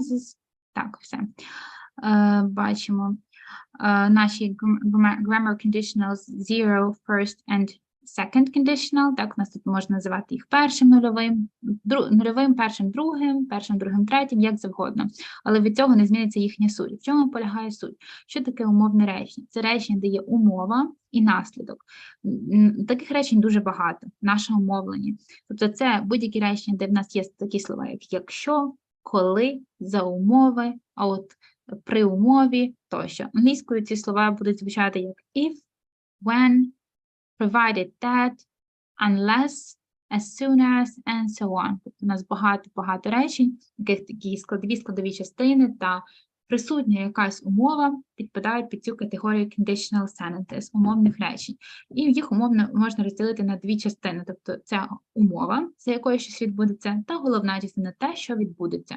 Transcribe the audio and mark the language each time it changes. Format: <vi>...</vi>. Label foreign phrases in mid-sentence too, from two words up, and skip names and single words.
<uk>Так, все. Бачимо. Наші</uk> <en>grammar conditionals 0, first and second conditional,</en> <uk>так, у нас тут можна називати їх першим нульовим, нульовим, першим, другим, третім, як завгодно. Але від цього не зміниться їхня суть. В чому полягає суть? Що таке умовне речення? Це речення, де є умова і наслідок. Таких речень дуже багато в нашому мовленні. Тобто це будь-які речення, де в нас є такі слова, як якщо, коли, за умови, а от при умові тощо. Англійською ці слова будуть звучати як</uk> <en>if, when, provided that, unless, as soon as, and so on.</en> <uk>Тобто у нас багато речень, яких такі складові частини та присутня якась умова підпадають під цю категорію</uk> <en>conditional sentences,</en> <uk>умовних речень. І їх умовно можна розділити на 2 частини. Тобто це умова, за якою щось відбудеться, та головна частина те, що відбудеться.</uk>